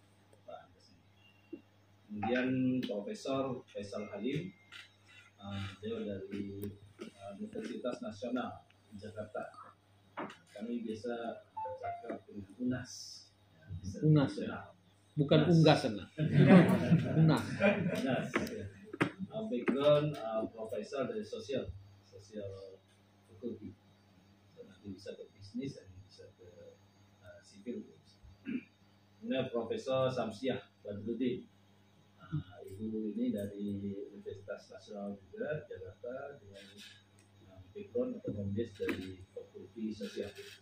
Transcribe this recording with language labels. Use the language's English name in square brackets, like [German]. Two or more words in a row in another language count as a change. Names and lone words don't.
[Malay] Kemudian Profesor Faisal Halim, beliau dari Universitas Nasional Jakarta. Kami biasa cakap dengan UNAS. UNAS ya. Bukan unggasan lah. UNAS. UNAS. Background profesor dari sosial fakulti. [Indonesian] So, nanti bisa ke bisnis dan bisa ke sipil. kemudian Profesor Samsiah Badrudin. Ibu ini dari Universitas Nasional juga Jakarta dengan background ekonomis dari Fakultas Sosial.